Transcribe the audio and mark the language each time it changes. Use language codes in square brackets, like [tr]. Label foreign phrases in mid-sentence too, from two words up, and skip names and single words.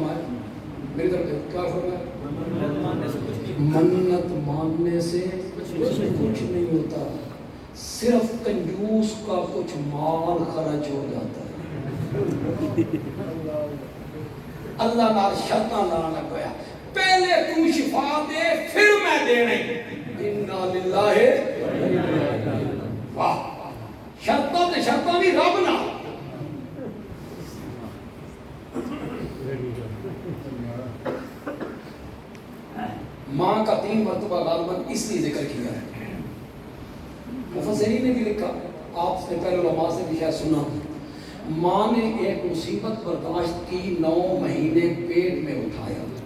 [ur] میری طرف دیکھو، کیا فرمایا؟ منت ماننے سے کچھ نہیں ہوتا، صرف کنجوس کا کچھ مال خرچ ہو جاتا ہے۔ [pa] اللہ نال شرطاں لانا پیا، پہلے تو شفا دے پھر میں دینا۔ [ar] انا للہ، واہ، [pa] شرطاں تے شرطاں بھی رب نال۔ [ur] ماں کا 3 مرتبہ غالباً اس لیے ذکر کیا ہے، مفسرین نے بھی لکھا، آپ نے پہلے علماء سے بھی شاید سنا، ماں نے ایک مصیبت برداشت کی، 9 مہینے پیٹ میں اٹھایا،